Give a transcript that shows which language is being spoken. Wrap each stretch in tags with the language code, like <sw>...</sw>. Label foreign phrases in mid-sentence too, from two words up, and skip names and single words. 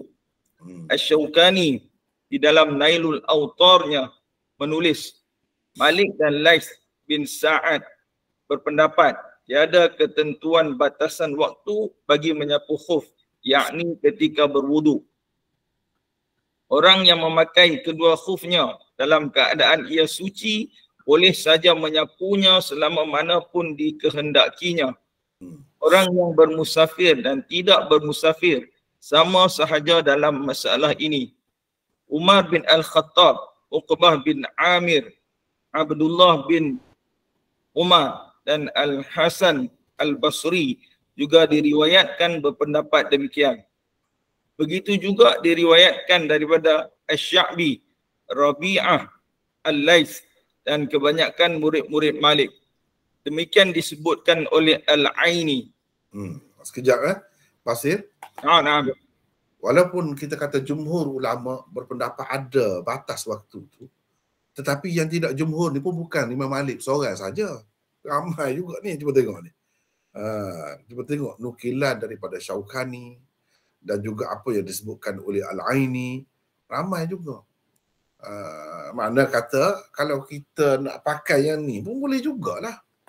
<ms>Asy-Syaukani di dalam Nailul Autarnya menulis, Malik dan Laits bin Sa'ad berpendapat tiada ketentuan batasan waktu bagi menyapu khuf, yakni ketika berwudu. Orang yang memakai kedua khufnya dalam keadaan ia suci boleh saja menyapunya selama mana pun dikehendakinya. Orang yang bermusafir dan tidak bermusafir sama sahaja dalam masalah ini. Umar bin Al-Khattab, Uqbah bin Amir, Abdullah bin Umar dan Al-Hasan Al-Basri juga diriwayatkan berpendapat demikian. Begitu juga diriwayatkan daripada Asy-Sya'bi, Rabi'ah, Al-Laits dan kebanyakan murid-murid Malik. Demikian disebutkan oleh Al-Aini. Sekejap Basir. Nah. Walaupun kita kata jumhur ulama berpendapat ada batas waktu tu, tetapi yang tidak jumhur ni pun bukan Imam Malik seorang saja. Ramai juga ni, cuba tengok ni. Cuba tengok nukilan daripada Syaukani dan juga apa yang disebutkan oleh Al-Aini. Ramai juga. Makna kata kalau kita nak pakai yang ni pun boleh jugalah.</ms>